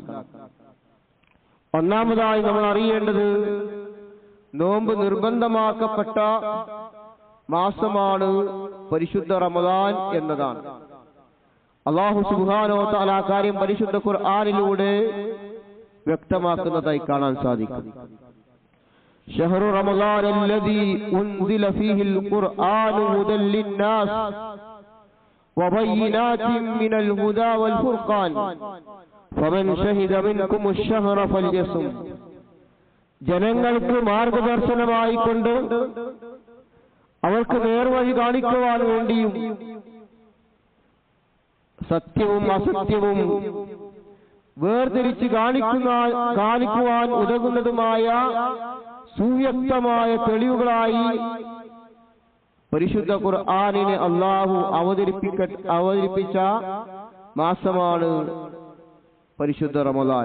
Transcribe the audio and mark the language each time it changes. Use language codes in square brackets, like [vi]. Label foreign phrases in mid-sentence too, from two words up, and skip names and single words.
[ml] ഒന്നാമതായി നമ്മൾ അറിയേണ്ടത് നോമ്പ് നിർബന്ധമാക്കപ്പെട്ട മാസമാണ് പരിശുദ്ധ റമദാൻ എന്നതാണ്. [ar] الله سبحانه و تعالى [ml] ആ കാര്യം പരിശുദ്ധ ഖുർആനിലൂടെ വ്യക്തമാക്കുന്നതായി കാണാൻ സാധിക്കും. [ar] شهر رمضان الذي أنزل فيه القرآن هدى للناس وبينات من الهدى والفرقان فمن شهد منكم الشهر فليصم. [ml] ജനങ്ങൾക്ക് മാർഗദർശനമായിക്കൊണ്ട് അവർക്ക് നേർവഴി കാണിക്കുവാൻ വേണ്ടിയും സത്യവും അസത്യവും വേർതിരിച്ച് കാണിക്കുവാൻ ഉതകുന്നതുമായ സുവ്യക്തമായ തെളിവുകളായി പരിശുദ്ധ ഖുർആനിനെ അല്ലാഹു അവതരിപ്പിച്ച മാസമാണ് പരിശുദ്ധ റമദാൻ.